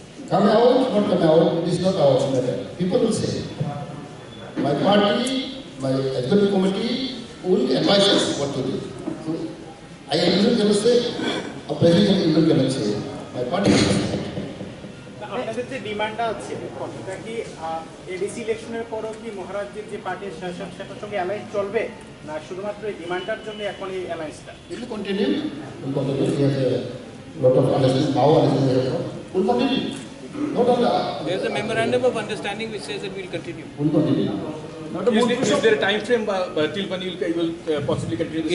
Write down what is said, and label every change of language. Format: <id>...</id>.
<en>Come out, not come out, it is not our matter. People will say. My party, my executive committee will advise us what to do. So, I am not going to say, a president is not going to say. My party will say.</en> <bn>আপনাদের যে ডিমান্ডটা আছে সেটা কি ADC ইলেকশনের পরও কি মহারাজ্যের যে পার্টির শাসন সেটার সঙ্গে অ্যালায়েন্স চলবে না শুধুমাত্র এই ডিমান্ডটার জন্য এখন এই অ্যালায়েন্সটা?</bn> <en>It will continue. We have a lot of analysis, now analysis, will continue. Not only There is a memorandum of understanding which says that we will continue. will continue. Is there a time frame till when you will possibly continue this?</en>